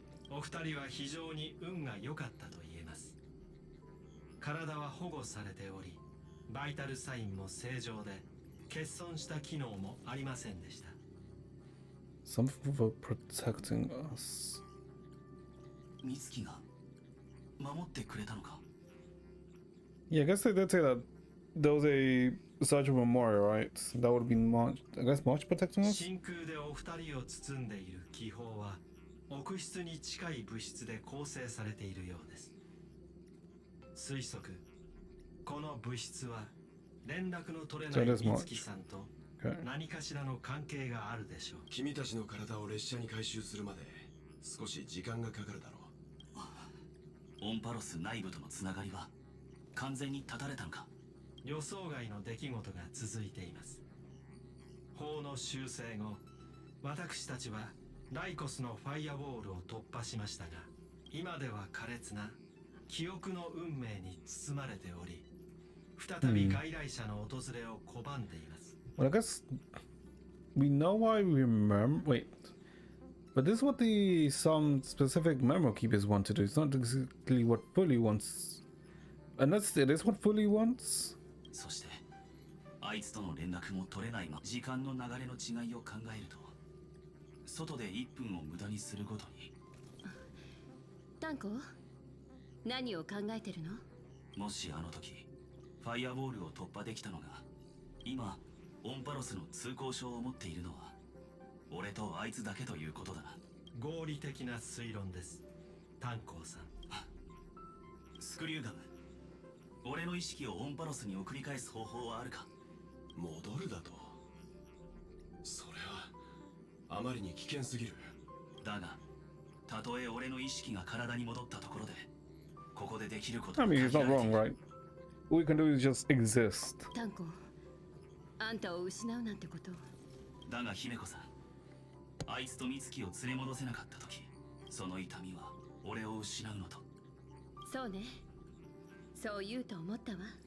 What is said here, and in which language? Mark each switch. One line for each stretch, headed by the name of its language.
Japanese: お二人は非常に運が良かったと言えます。体は保護されており、バイタルサインも正常で、欠損した機能もありませんでした。
English: Some for protecting us.
Japanese: 美月が守ってくれたのか?
English: Yeah, I guess they did say that there was a Sergeant Memorial, right? That would be March, I guess March protecting us?
Japanese: 真空でお二人を包んでいる気泡は奥室に近い物質で構成されているようです。推測、この物質は連絡の取れない美月さんと何かしらの関係があるでしょう。君たちの体を列車に回収するまで少し時間がかかるだろう。オンパロス内部とのつながりは完全に断たれたのか? 予想外の出来事が続いています。法の修正後、私たちはライコスのファイアウォールを突破しましたが、今では苛烈な記憶の運命に包まれており、再び外来者の訪れを拒んでいます。
English: Well, I guess we know why we remember. Wait, but this is what some specific memo keepers want to do. It's not exactly what Fully wants, unless it is what Fully wants.
Japanese: そしてあいつとの連絡も取れないまま時間の流れの違いを考えると、外で1分を無駄にするごとに。タンコ、何を考えてるの？もしあの時ファイアウォールを突破できたのが、今オンパロスの通行証を持っているのは俺とあいつだけということだな。合理的な推論です、タンコーさん。スクリューガム、俺の意識をオンパロスに送り返す方法はあるか？戻るだと？それはあまりに危険すぎる。だが、たとえ俺の意識が体に戻ったところで、ここでできることは
English: I mean, he's not wrong, right? All we can do is just exist.
Japanese: タンコ、あんたを失うなんてこと。だが姫子さん、あいつと美月を連れ戻せなかった時、その痛みは俺を失うのと。そうね、そう言うと思ったわ。